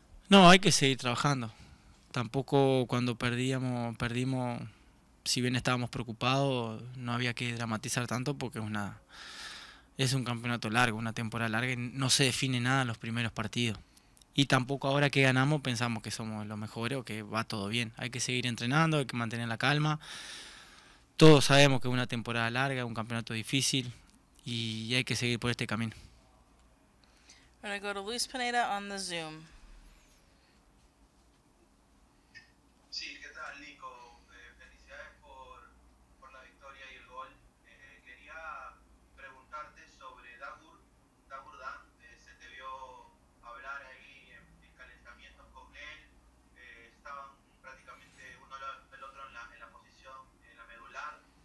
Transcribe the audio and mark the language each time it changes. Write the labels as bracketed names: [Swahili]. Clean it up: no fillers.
[Spanish] No, hay que seguir trabajando. Tampoco cuando perdimos, si bien estábamos preocupados, no había que dramatizar tanto porque es un campeonato largo, una temporada larga y no se define nada en los primeros partidos. Y tampoco ahora que ganamos pensamos que somos los mejores o que va todo bien. Hay que seguir entrenando, hay que mantener la calma. Todos sabemos que es una temporada larga, un campeonato difícil y hay que seguir por este camino. [English] We're going to go to Luis Pineda on the Zoom. [Spanish] Sí, ¿qué tal, Nico? Felicidades por la victoria y el gol. Quería preguntarte sobre Dagur Dan. Se te vio hablar ahí en calentamientos con él. Estaban prácticamente uno del otro en la posición, en la medular.